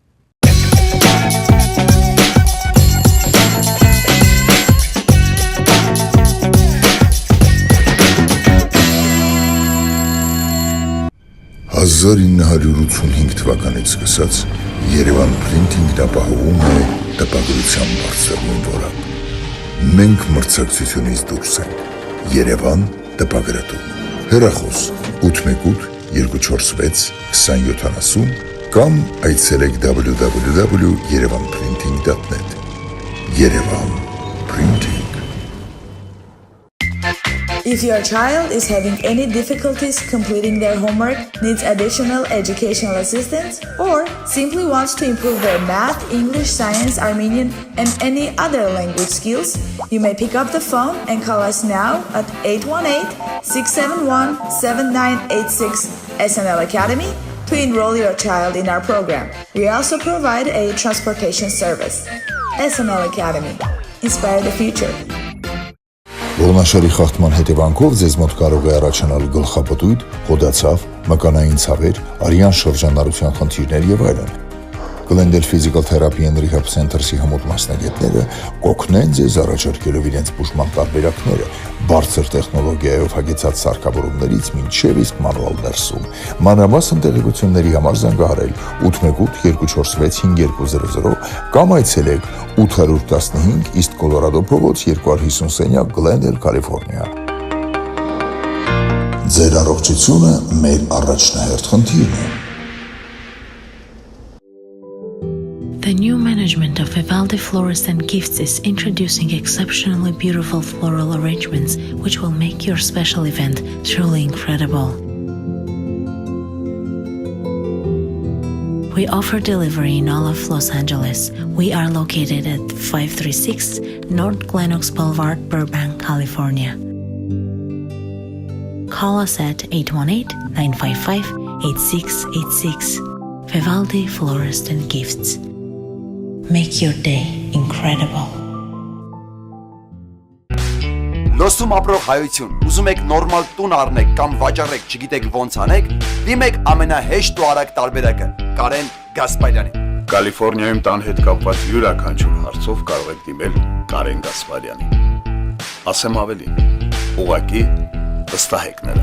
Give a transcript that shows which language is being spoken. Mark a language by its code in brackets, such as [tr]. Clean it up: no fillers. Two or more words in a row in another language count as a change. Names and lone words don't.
[hy] «1985 թվականից սկսած Երևան Printing-ն ապահովում է տպագրության բարձրագույն որակ։ Մենք մրցակցությունից դուրս ենք։ Երևան տպագրատուն։ Հեռախոս 818 246 2070 կամ այցելեք www.yerevanprinting.net Երևան Printing. [en] If your child is having any difficulties completing their homework, needs additional educational assistance, or simply wants to improve their math, English, science, Armenian, and any other language skills, you may pick up the phone and call us now at 818-671-7986 SNL Academy to enroll your child in our program. We also provide a transportation service. SNL Academy. Inspire the future. [hy] Ողնաշարի խախտման հետևանքով ձեզ մոտ կարող է առաջանալ գլխապտույտ, հոդացավ, մկանային ցավեր, արյան շրջանառության խնդիրներ եւ այլն։ Glendale Physical Therapy and Rehab Center-ի հմուտ մասնագետները կօգնեն ձեզ առաջարկելով իրենց բուժման տարբերակները բարձր տեխնոլոգիայով հագեցած սարքավորումներից մինչև իսկ մանուալ դերսում։ Մանրամասն տեղեկությունների համար զանգահարել 818-246-5200 կամ այցելեք 815 East Colorado փողոց 250 սենյակ Glendale, Կալիֆոռնիա։ Ձեր առողջությունը մեր առաջնահերթ խնդիրն է։ [en] The new management of Vivaldi Florist and Gifts is introducing exceptionally beautiful floral arrangements which will make your special event truly incredible. We offer delivery in all of Los Angeles. We are located at 536 North Glenox Boulevard, Burbank, California. Call us at 818-955-8686. Vivaldi Florist and Gifts. Make your day incredible. [hy] Լոսում ապրող հայություն, ուզում եք նորմալ տուն առնեք կամ վաճառեք, չգիտեք ոնց անեք, դիմեք ամենահեշտ ու արագ տարբերակը՝ Կարեն Գասպարյանին։ Կալիֆոռնիայում տան հետ կապված յուրաքանչյուր հարցով կարող եք դիմել Կարեն Գասպարյանին։ Ասեմ ավելին, ուղղակի վստահեք նրան։